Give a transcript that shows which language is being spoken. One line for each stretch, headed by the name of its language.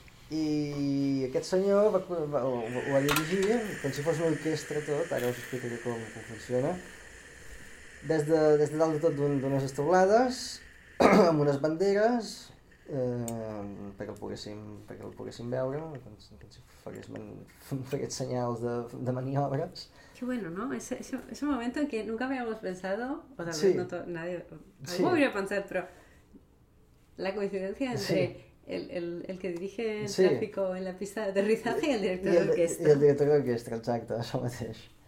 Catalan: I aquest senyor ho va dirigir, com si fos una orquestra tot, ara us explicaré com funciona. Des de dalt de tot d'unes estaulades, amb unes banderes, perquè el poguéssim veure, faguéssim senyals de maniobres.
Spanish: Qué bueno, ¿no? Es un momento en que nunca habíamos pensado, o tal vez sí. Nadie algo hubiera pensado, pero la coincidencia entre el que dirige el tráfico en la pista de aterrizaje y el director de orquesta.
Catalan: I el director de orquestra, exacte, això mateix.